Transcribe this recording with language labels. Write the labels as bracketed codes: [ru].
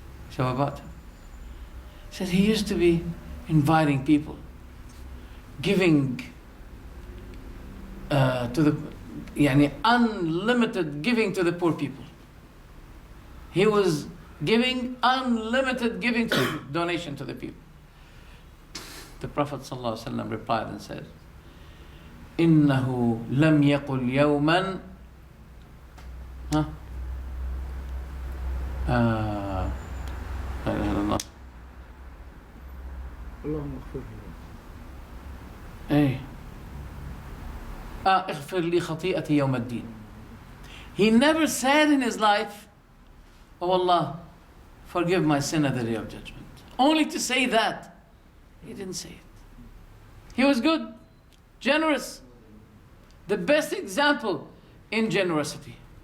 [en] So about him. He said he used to be inviting people, giving to the, unlimited giving to the poor people. He was giving unlimited giving to donation to the people. The Prophet ﷺ replied and said, [ar] إنه لم يقل يوما لا إله إلا الله اللهم اغفر لي اغفر لي خطيئتي يوم الدين. [en] He never said in his life, "Oh Allah, forgive my sin at the day of judgment." Only to say that. He didn't say it. He was good, generous, the best example in generosity.